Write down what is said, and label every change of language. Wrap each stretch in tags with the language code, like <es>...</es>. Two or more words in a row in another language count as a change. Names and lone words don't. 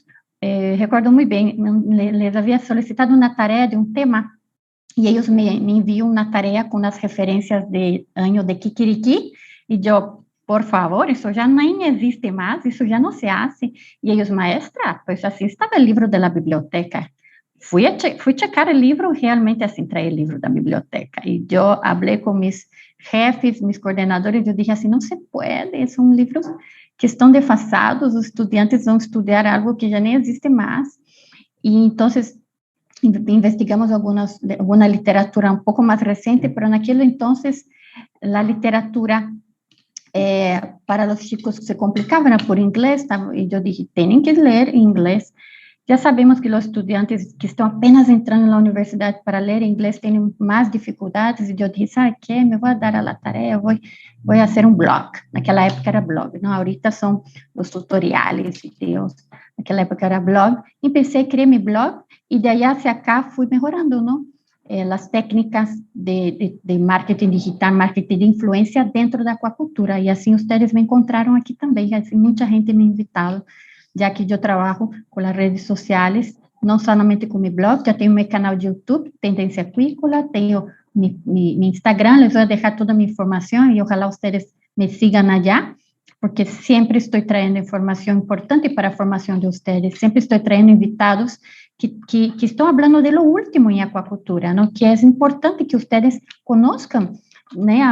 <es>Recuerdo muy bien, les había solicitado una tarea de un tema y ellos me envían una tarea con las referencias de año de Kikiriki y yo, por favor, eso ya no existe más, eso ya no se hace. Y ellos, maestra, pues así estaba el libro de la biblioteca. Fui checar el libro, realmente así traí el libro de la biblioteca. Y yo hablé con mis jefes, mis coordenadores, yo dije así, no se puede, son libros que</es> <pt>estão desfasados, os estudiantes vão estudar algo que já nem existe mais. E então, investigamos alguma literatura um pouco mais recente, mas naquele então, a literatura para os chicos se complicava, era por inglês, e eu disse, têm que ler em inglês. Já sabemos que os estudantes que estão apenas entrando na universidade para ler inglês têm mais dificuldades, e eu disse, sabe o que? Me vou dar a tarefa, vou fazer um blog. Naquela época era blog, não? Ahorita são os tutoriais, vídeos. Naquela época era blog. E pensei, criei meu blog, e daí</pt> <es>hacia acá</es> <pt>fui melhorando, não? As técnicas de marketing digital, marketing de influência dentro da aquacultura. E assim, vocês me encontraram aqui também. Assim, muita gente me invitado, já que eu trabalho com as redes sociais, não somente com meu blog, já tenho meu canal de YouTube, Tendência Acuícola, tenho</pt> <es>mi Instagram, les voy a dejar toda mi información y ojalá ustedes me sigan allá, porque siempre estoy trayendo información importante para la formación de ustedes, siempre estoy trayendo invitados que están hablando de lo último en acuacultura, ¿no? Que es importante que ustedes conozcan, ¿no?</es>